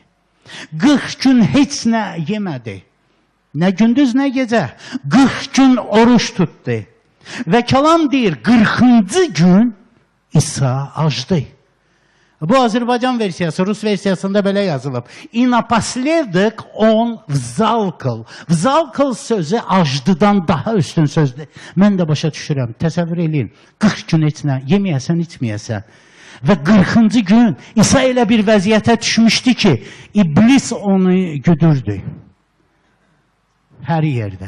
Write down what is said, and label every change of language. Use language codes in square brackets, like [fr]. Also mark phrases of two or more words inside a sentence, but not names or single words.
[az] 40 gün heç nə yemədi. Nə gündüz, nə gecə. 40 gün oruç tutdu. Və kəlam deyir, 40-cı gün İsa acdı. Bu Azərbaycan versiyası, Rus versiyasında belə yazılıb. [ru] И напоследок он взалкал. [az] Взалkal sözü acdıdan daha üstün sözdür. Mən də başa düşürəm, təsəvvür eləyin. 40 gün heç nə, yeməyəsən, içməyəsən. Və 40-cı gün İsa elə bir vəziyyətə düşmüşdü ki, iblis onu güdürdü. Hər yerdə.